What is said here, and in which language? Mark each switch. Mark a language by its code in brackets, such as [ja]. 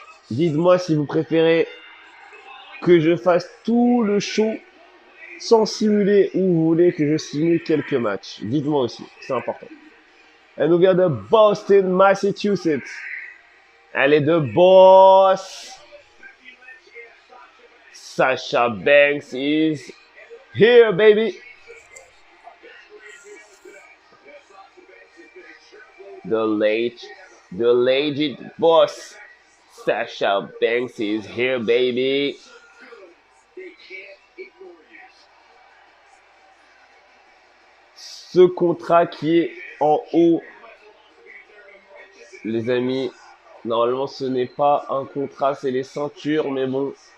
[fr] Dites-moi si vous préférez que je fasse tout le show sans simuler ou vous voulez que je simule quelques matchs. Dites-moi aussi, c'est important. Elle nous vient de Boston, Massachusetts. Elle est de boss. [en] Sasha Banks is here, baby. The legit boss. Sasha Banks is here, baby. [fr] Ce contrat qui est en haut, les amis, normalement ce n'est pas un contrat, c'est les ceintures, mais bon.